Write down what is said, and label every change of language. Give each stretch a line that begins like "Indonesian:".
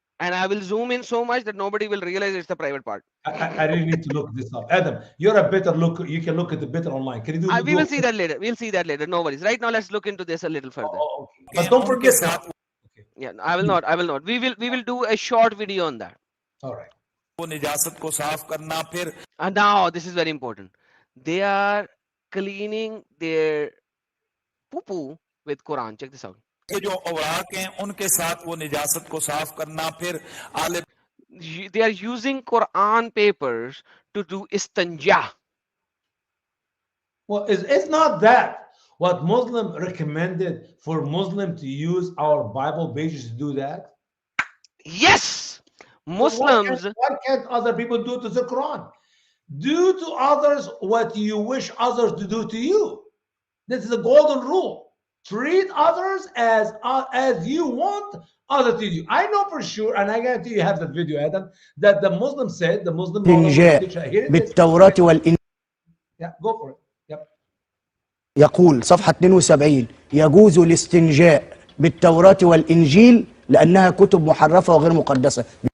English: And I will zoom in so much that nobody will realize it's the private part. I really need to look this up. Adam, you're a better looker. You can look at it better online. Can you do? We will see that later. We'll see that later. No worries. Right now, let's look into this a little further. Oh, okay. But don't forget that. Yeah, I will not. We will do a short video on that. All right.
Hindi: वो निजासत को साफ करना, फिर
English: And now this is very important. They are cleaning their poo-poo with Quran. Check this out.
Hindi: के जो औराक हैं उनके साथ वो निजासत को साफ करना, फिर आले
English: They are using Quran papers to do istanja. Well, it's not that what Muslim recommended for Muslim to use our Bible pages to do that? Yes, Muslims. Why can't other people do to the Quran? Do to others what you wish others to do to you. This is a golden rule. Treat others as you want others to do. I know for sure, and I guarantee you have that video, Adam, that the Muslim said, the Muslim
Arabic: الاستنجاء بالتوراة والإنجيل.
English: Yeah, go for it. Yep.
Arabic: يقول صفحة 72 يجوز الاستنجاء بالتوراة والإنجيل لأنها كتب محرفة وغير مقدسة.